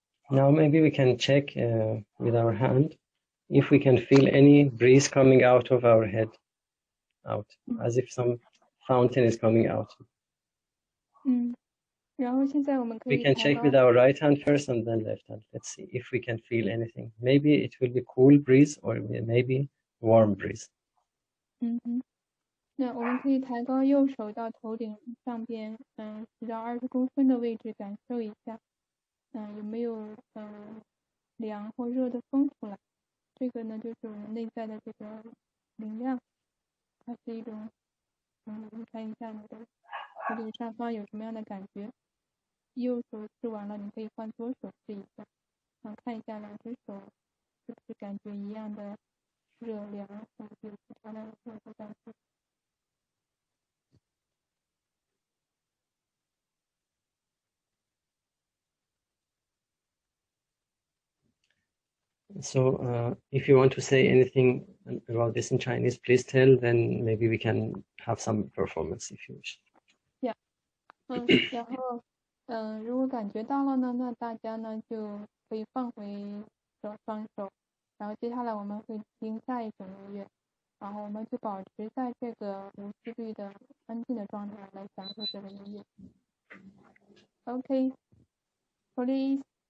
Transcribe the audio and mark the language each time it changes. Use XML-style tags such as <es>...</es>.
<en>Now maybe we can check with our hand if we can feel any breeze coming out of our head, as if some fountain is coming out.</en> <zh>然后现在我们可以</zh> <en>We can check with our right hand first and then left hand. Let's see if we can feel anything. Maybe it will be cool breeze or maybe warm breeze.</en> <zh>那我们可以抬高右手到头顶上边10到20公分的位置，感受一下，有没有凉或热的风出来。这个呢就是我们内在的这个能量，它是一种你看一下你的头顶上方有什么样的感觉。右手试完了，你可以换左手试一下，看一下两只手是不是感觉一样的热凉，或者有其他的热的感觉。</zh> <en>So if you want to say anything about this in Chinese, please tell, then maybe we can have some performance if you wish. Yeah.</en> <zh>然后如果感觉到了呢，那大家呢就可以放回双手，然后接下来我们会听下一首音乐，然后我们就保持在这个无思虑的安静的状态来享受这个音乐。</zh> <en>Okay, please</en>